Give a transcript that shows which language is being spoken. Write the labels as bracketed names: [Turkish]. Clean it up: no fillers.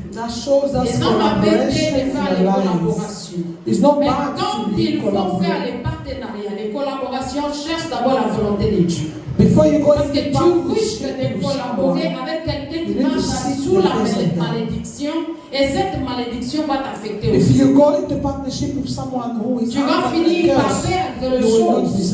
[English] That shows us collaboration in the lives. It's not bad to be collaborating. [French] Les partenariats, les collaborations cherchent d'abord la volonté de Dieu. [English] Before you go [French] Parce que tu risques de collaborer avec quelqu'un qui marche sous la malédiction et cette malédiction va t'affecter aussi. [English] If you go into partnership with someone who is [French] tu vas finir par perdre le chose.